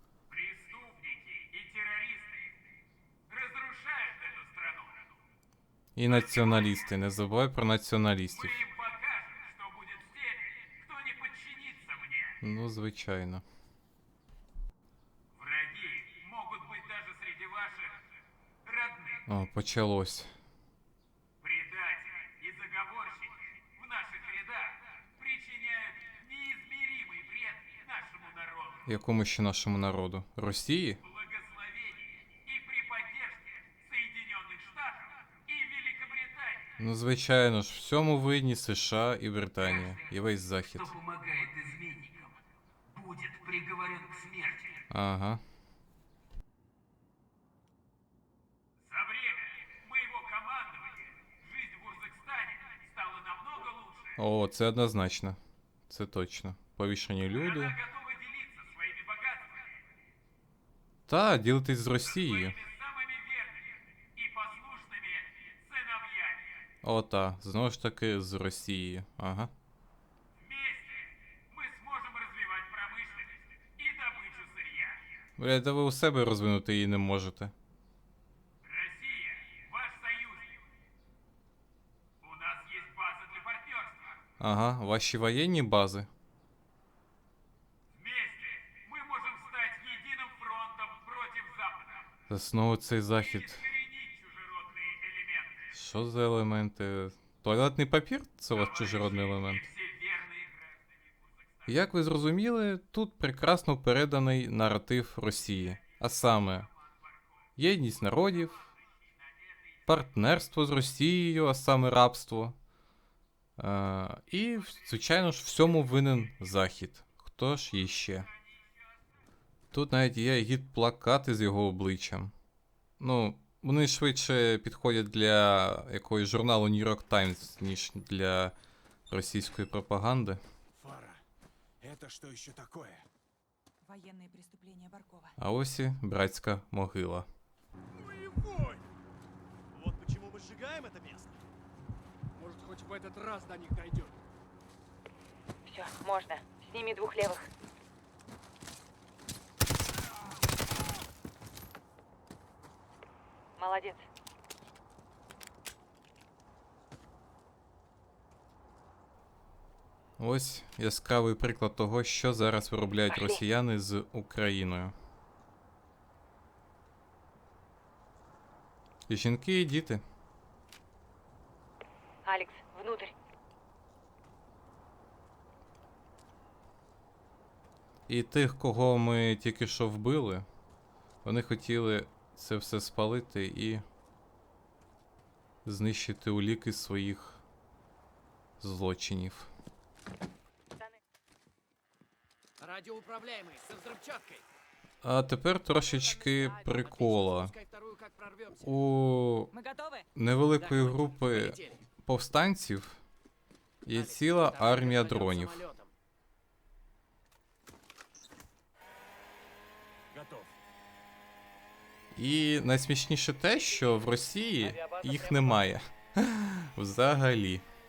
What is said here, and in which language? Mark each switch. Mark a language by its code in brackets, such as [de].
[ru] Преступники и террористы разрушают эту страну. [uk] І націоналісти, не забувай про націоналістів. [ru] Мы им покажем, что будет с теми, кто не подчинится мне. [uk] Ну, звичайно. [ru] Враги могут быть даже среди ваших родных. [uk] О, почалось. [ru] Предатели и заговорщики в наших рядах причиняют неизмеримый вред нашему народу. [uk] Якому ще нашому народу? Росії? [ru] Благословение и при поддержке Соединенных Штатов и Великобритании. [uk] Ну, звичайно ж, всьому винні США і Британія, і весь Захід. [ru] Кто помогает изменникам, будет приговорен к смерти. Ага. За время моего командования жизнь в Урзакстане стала намного лучше. [uk] О, це однозначно. Це точно. Повішені люди. [ru] Она готова делиться своими богатствами [uk] Та, ділитись з Росією. [ru] своими самыми верными и послушными сыновьями. [uk] О, та, знову ж таки з Росією. Ага. [ru] Вместе мы сможем развивать промышленность и добычу сырья. [uk] Бля, да ви у себе розвинути її не можете. [ru] Россия – ваш союзник. У нас есть база для партнерства. [uk] Ага, ваші воєнні бази. [ru] Вместе мы можем стать единым фронтом против Запада. [uk] Та знову цей захід. [ru] Искоренить чужеродные элементы. [uk] Що за елементи? Туалетний папір? Це у вас чужеродний елемент. [ru] И все верные граждане Урзакстана. [uk] Як ви зрозуміли, тут прекрасно переданий наратив Росії. А саме, єдність народів, партнерство з Росією, а саме рабство. І, звичайно ж, всьому винен Захід. Хто ж іще? Тут навіть є гід-плакати з його обличчям. Ну, вони швидше підходять для якогось журналу New York Times, ніж для російської пропаганди. [ru] Фара, это что еще такое? Военные преступления Баркова. [uk] А ось і братська могила. [ru] Вот почему мы сжигаем это место. Может, хоть в этот раз до них дойдет. Все, можно. Сними 2 левых. Молодец. [uk] Ось яскравий приклад того, що зараз виробляють росіяни з Україною. І жінки, і діти. [ru] Алекс, внутрь. [uk] І тих, кого ми тільки що вбили, вони хотіли це все спалити і знищити уліки своїх злочинів. [ru] Радиоуправляемый, со взрывчаткой. [uk] А тепер трошечки прикола. [ru] Пускай вторую как прорвемся. [uk] У [ru] Мы готовы? [uk] невеликої групи повстанців є ціла армія дронів. [ru] Готов. [uk] І найсмішніше те, що в Росії їх немає. Взагалі.